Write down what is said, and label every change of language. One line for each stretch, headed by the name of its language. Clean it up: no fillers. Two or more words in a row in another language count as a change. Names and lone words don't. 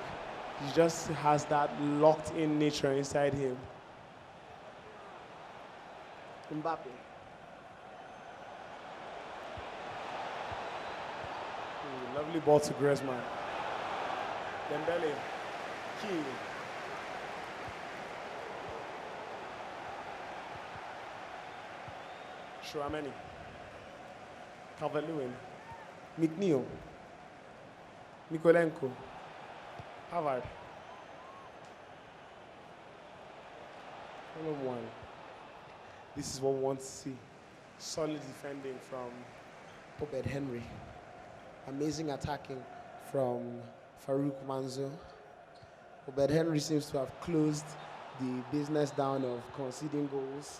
English: He just has that locked-in nature inside him. Mbappe. Ooh, lovely ball to Griezmann. Dembele. Key. Chouameni. Calvert-Lewin. McNeil. Mikolenko. Havard. 1-on-1. This is what we want to see. Solid defending from Obed Henry. Amazing attacking from Faruk Manzo. Obed Henry seems to have closed the business down of conceding goals.